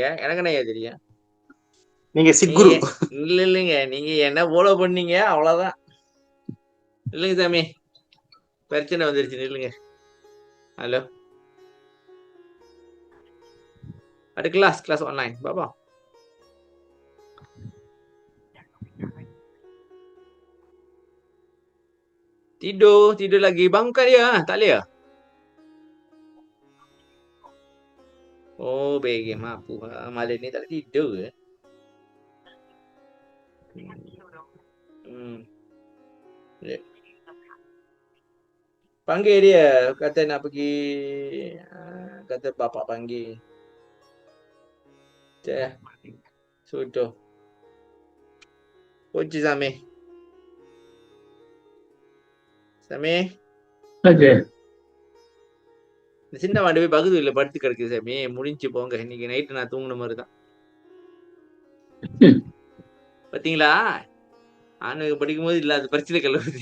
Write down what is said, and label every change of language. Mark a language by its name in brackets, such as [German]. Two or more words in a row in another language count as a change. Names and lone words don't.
[Tamil] எனக்கு என்ன தெரியும்? நீங்க சிக்குரு. இல்லைங்க, நீங்க என்ன ஃபாலோ பண்ணீங்க அவ்வளவுதான். இல்லைங்க சாமி, பிரச்சனை வந்துருச்சு. இல்லைங்க. ஹலோ, அது [English] class online [Tamil] பாபா. [Malay] Tidur lagi. Bangunkan dia. Tak boleh lah. Oh, bagi mampu. Malam ni tak boleh tidur ke? Ya. Panggil dia. Kata nak pergi. Kata bapak panggil. Cik. Sudah. Kunci Sami. Sami. [Tamil] ஓகே. இந்த சின்ன வாண்டி போய் பகுதியில் படுத்து கிடக்குது சாமி. முடிஞ்சு போங்க. இன்னைக்கு நைட்டு நான் தூங்கின மாதிரி தான். பார்த்தீங்களா? ஆணுக்கு படிக்கும்போது இல்லாத பிரச்சனை கல்லூரி.